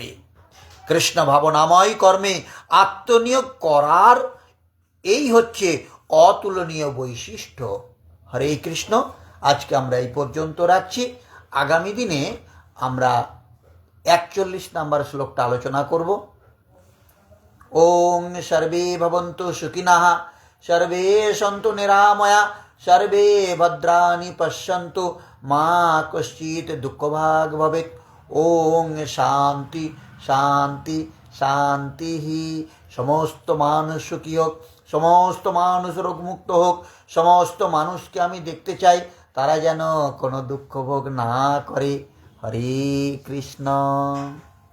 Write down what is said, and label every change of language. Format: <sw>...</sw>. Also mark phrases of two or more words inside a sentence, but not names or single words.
<bn>কৃষ্ণ ভাবনাময় কর্মে আত্মনিয়োগ করার এই হচ্ছে অতুলনীয় বৈশিষ্ট্য।</bn> <sa>হরে কৃষ্ণ।</sa> <bn>আজকে আমরা এই পর্যন্ত রাখছি। আগামী দিনে আমরা 41 নম্বর শ্লোকটা আলোচনা করব।</bn> <sa>ওং সর্বে ভবন্তু সুখিনঃ, সর্বে সন্তু নিরাময়া, সর্বে ভদ্রাণি পশ্যন্তু, মা কশ্চিৎ দুঃখভাগ ভবেৎ। ওং শান্তি শান্তি শান্তি।</sa> <bn>সমস্ত মানুষ সুখী হোক, সমস্ত মানুষ রোগমুক্ত হোক। সমস্ত মানুষকে আমি দেখতে চাই তারা যেন কোনো দুঃখ ভোগ না করে।</bn> <sa>হরে কৃষ্ণ।</sa>